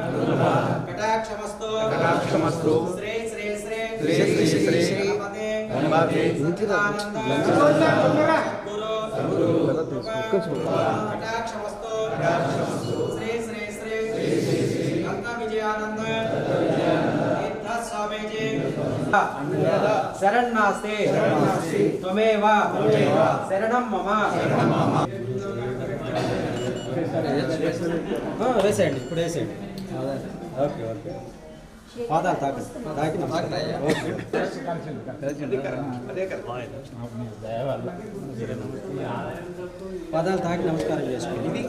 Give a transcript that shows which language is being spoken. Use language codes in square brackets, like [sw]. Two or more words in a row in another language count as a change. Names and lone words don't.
[sa] कटाक्षमस्तु श्री श्री श्री श्री श्री गणपते गुरु कटाक्षमस्तु श्री श्री श्री अंत विजयानंद तीर्थ स्वामी जी शरण नास्ति त्वमेव शरणं मम [te] వేసేయండి ఇప్పుడు వేసేయండి [en] okay okay [te] పాదాలు తాకి పాదాలు తాకి నమస్కారం చేసుకోండి